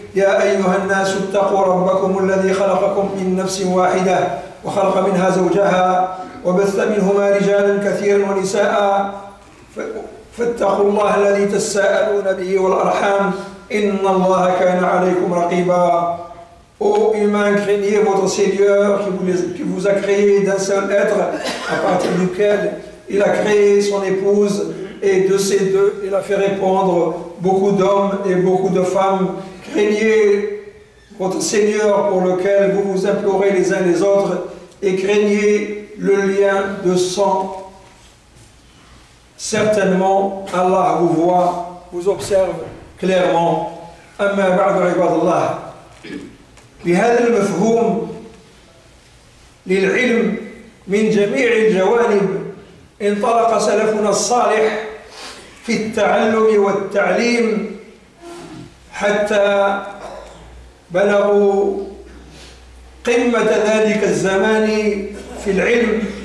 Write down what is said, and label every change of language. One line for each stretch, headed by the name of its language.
Arabic: يا أيها الناس اتقوا ربكم الذي خلقكم من نفس واحدة وخلق منها زوجها وبث منهما رجالا كثيرا ونساء فاتقوا الله الذي تساءلون به والأرحام إن الله كان عليكم رقيبا.
French: Ô humains, craignez votre Seigneur qui vous a créé d'un seul être à partir duquel il a créé son épouse, et de ces deux il a fait répondre beaucoup d'hommes et beaucoup de femmes. Craignez votre Seigneur pour lequel vous vous implorez les uns les autres, et craignez le lien de sang. Certainement Allah vous voit, vous observe clairement.
Arabic: أما بعد عباد الله، بهذا المفهوم للعلم من جميع الجوانب انطلق سلفنا الصالح في التعلم والتعليم حتى بلغوا قمة ذلك الزمان في العلم.